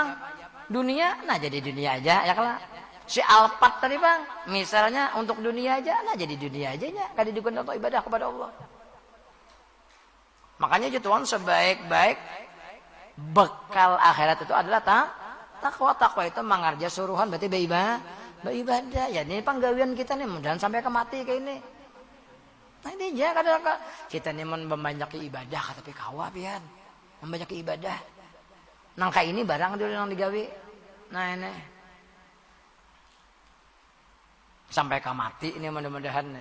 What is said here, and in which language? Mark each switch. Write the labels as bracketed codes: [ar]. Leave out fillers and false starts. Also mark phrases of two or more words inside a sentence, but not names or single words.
[bjn] Dunia, nah jadi dunia aja ya kalau. Si Alphard tadi bang, misalnya untuk dunia aja, nah jadi dunia aja ya. Kada digunakan untuk ibadah kepada Allah. Makanya Tuhan sebaik-baik bekal akhirat itu adalah takwa. Takwa itu mengarja suruhan berarti beribadah. Ya ini penggawian kita nih, mudahan sampai ke mati kayak ini. Nah ini aja kadang kita nih membanyak ibadah tapi kawa pian. Membanyak ibadah. Nangka ini barang dulu yang digawe. Nah ini. Sampai ke mati ini mudah-mudahan nih.